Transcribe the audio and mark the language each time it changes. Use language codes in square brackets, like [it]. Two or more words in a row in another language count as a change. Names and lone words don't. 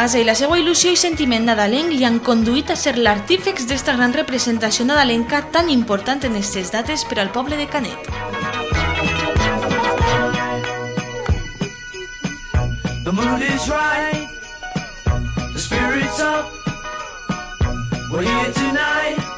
[ca] i la seva il·lusió i sentiment nadalenc li han conduït a ser l'artífex d'esta gran representació nadalenca tan important en aquestes dates per al poble de Canet. [en] The mood is right, the spirit's up, we're here tonight.